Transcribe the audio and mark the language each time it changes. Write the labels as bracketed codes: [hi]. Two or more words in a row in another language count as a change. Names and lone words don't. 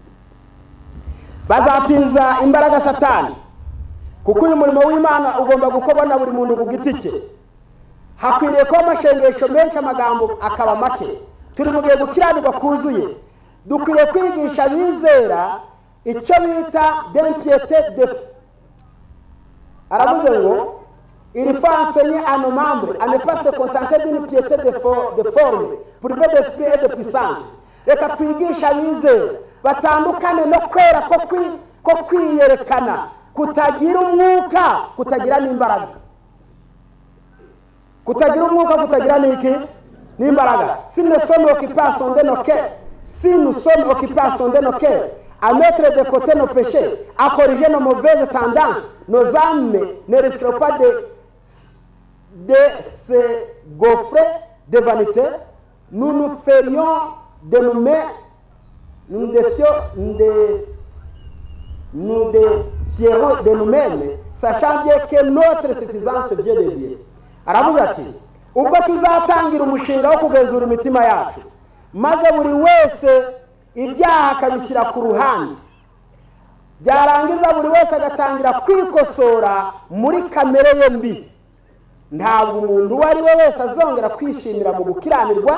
[rw] Bazatinza imbaraga Satani, kuko uyu murimo w'Imana ugomba gukorwa na buri muntu ku giti cye. Hakwiriye kuba amashengesho menshi, amagambo akaba make. Turi mu gihe gukiranirwa kuzuye. Dukwiye kwigisha bizera icyo bita [fr] d'impiété de foi. [rw] Aravuze ngo [fr] il faut enseigner à nos membres à ne pas se contenter d'une piété de forme, privée d'esprit et de puissance. [rw] Reka twigisha bizera batandukane no kwera ko kwiyerekana, kutagira umwuka, kutagira n'imbaraga. Kutagira umwuka, kutagira n'iki? N'imbaraga. [fr] Si nous sommes occupés à sonder nos cœurs, si nous sommes occupés à sonder nos cœurs, à mettre de côté nos péchés, à corriger nos mauvaises tendances, nos âmes ne risqueront pas de se gaufrer de vanité. Nous nous ferions de nous-mêmes, nous défierons de nous-mêmes, sachant bien que notre suffisance vient de Dieu. [rw] Aravuze ati, ubwo tuzatangira umushinga wo kugenzura imitima yacu, maze buri wese ibyaha akabishyira ku ruhande, byarangiza buri wese agatangira kwikosora muri kamere ye mbi, ntabwo umuntu uwo ari we wese azongera kwishimira mu gukiranirwa.